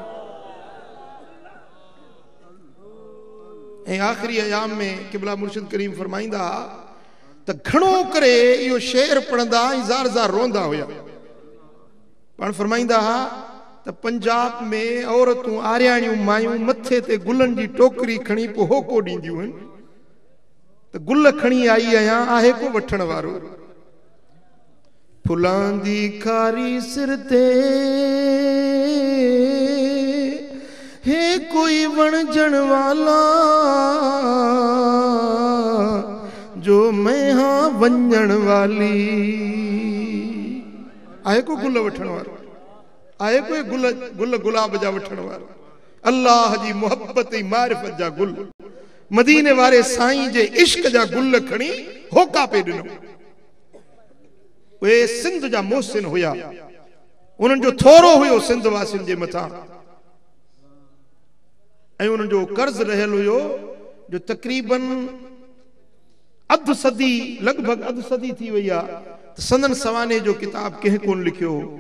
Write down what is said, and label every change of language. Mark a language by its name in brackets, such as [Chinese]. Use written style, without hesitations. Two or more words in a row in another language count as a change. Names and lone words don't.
[Sindhi] ऐं आख़िरी अयाम में क़िबला मुर्शिद करीम फरमाईंदा त घणो करे इहो शेर पढ़ंदा ऐं ज़ार ज़ार रोंदा हुया। पाण फरमाईंदा त पंजाब में औरतूं आरियाणियूं मायूं मथे ते गुलनि जी टोकरी खणी पोइ होको ॾींदियूं आहिनि त गुल खणी आई आहियां आहे को वठण वारो। [Punjabi] ਫੁੱਲਾਂ ਦੀ ਖਾਰੀ ਸਿਰ ਤੇ ਹੇ ਕੋਈ ਵਣਜਣ ਵਾਲਾ ਜੋ ਮੈਂ ਹਾਂ ਵੰਜਣ ਵਾਲੀ। [Sindhi] आहे को गुल वठण वारो आहे कोई गुल गुलाब जा वठण वारो। अल्लाह जी मोहब्बत ऐं मारिफत जा गुल मदीने वारे साईं जे इश्क जा गुल खणी होका पे ॾिनो। उहे सिंध जा मोहसिन हुया उन्हनि जो थोरो हुयो सिंध वासियुनि जे मथां ऐं उन्हनि जो कर्ज रहियल हुयो जो तक़रीबन अधु सदी लगभग अधु सदी थी वई आहे त संदन सवाने जो किताब कंहिं कोन लिखियो।